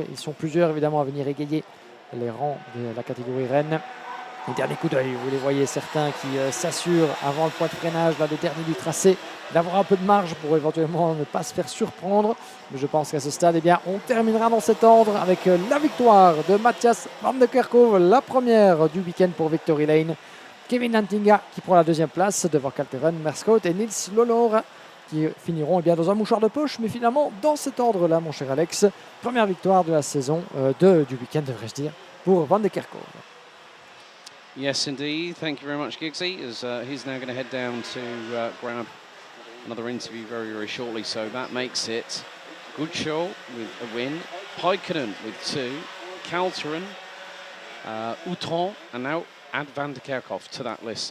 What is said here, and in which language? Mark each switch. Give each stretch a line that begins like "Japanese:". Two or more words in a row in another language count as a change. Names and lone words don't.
French: Ils sont plusieurs évidemment à venir égayer les rangs de la catégorie reine. Et dernier coup d'œil, vous les voyez, certains qui s'assurent avant le point de freinage, là, le dernier du tracé, d'avoir un peu de marge pour éventuellement ne pas se faire surprendre. Mais je pense qu'à ce stade, eh bien, on terminera dans cet ordre avec la victoire de Matthias van der Kerkhoff, la première du week-end pour Victory Lane. Kevin Lantinga qui prend la deuxième place devant Kalteren, Merscout et Niels Lelard qui finiront bien dans un mouchoir de poche, mais finalement dans cet ordre-là, mon cher Alex. Première victoire de la saison, du week-end, devrais-je dire, pour Van der Kerkhoff.
English: Yes, indeed. Thank you very much, Giggsy, as he's now going to head down to grab another interview very, very shortly. So that makes it Guccio with a win, Paikkonen with 2, Kalteren, Outron, and now add Van der Kerkhoff to that list.